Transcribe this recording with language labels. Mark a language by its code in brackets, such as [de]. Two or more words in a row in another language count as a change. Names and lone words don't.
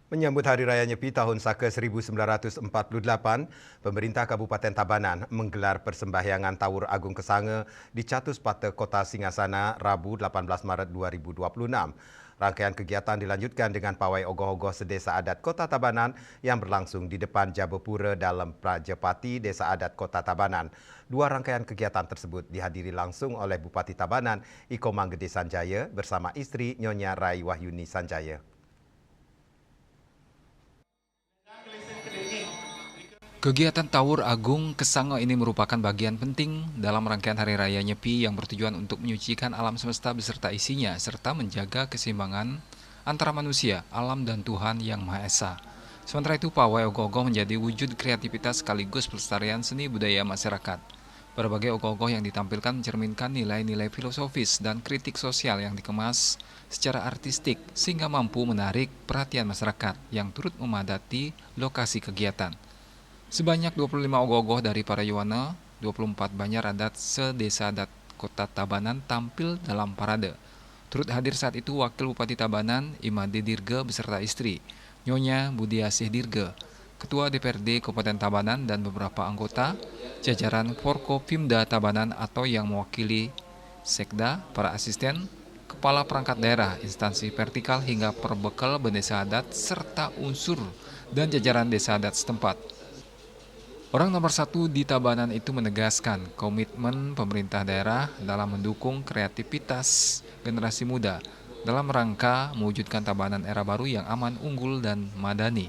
[id] Menyambut Hari Raya Nyepi tahun Saka 1948, pemerintah Kabupaten Tabanan menggelar persembahyangan Tawur Agung Kesanga di Catus Pata Kota Singasana Rabu 18 Maret 2026. Rangkaian kegiatan dilanjutkan dengan pawai ogoh-ogoh sedesa adat Kota Tabanan yang berlangsung di depan Jabapura dalam Prajapati Desa Adat Kota Tabanan. Dua rangkaian kegiatan tersebut dihadiri langsung oleh Bupati Tabanan, Iko Manggede Sanjaya bersama istri Nyonya Rai Wahyuni Sanjaya. Kegiatan Tawur Agung Kesanga ini merupakan bagian penting dalam rangkaian Hari Raya Nyepi yang bertujuan untuk menyucikan alam semesta beserta isinya, serta menjaga keseimbangan antara manusia, alam, dan Tuhan Yang Maha Esa. Sementara itu, pawai ogoh-ogoh menjadi wujud kreativitas sekaligus pelestarian seni budaya masyarakat. Berbagai ogoh-ogoh yang ditampilkan mencerminkan nilai-nilai filosofis dan kritik sosial yang dikemas secara artistik sehingga mampu menarik perhatian masyarakat yang turut memadati lokasi kegiatan. Sebanyak 25 ogoh-ogoh dari para Yuwana, 24 Banjar adat sedesa adat Kota Tabanan tampil dalam parade. Turut hadir saat itu Wakil Bupati Tabanan, Imade Dirga beserta istri, Nyonya Budiasih Dirga, Ketua DPRD Kabupaten Tabanan dan beberapa anggota, jajaran Forkopimda Tabanan atau yang mewakili Sekda, para asisten, kepala perangkat daerah, instansi vertikal hingga perbekal desa adat serta unsur dan jajaran desa adat setempat. Orang nomor satu di Tabanan itu menegaskan komitmen pemerintah daerah dalam mendukung kreativitas generasi muda dalam rangka mewujudkan Tabanan era baru yang aman, unggul, dan madani.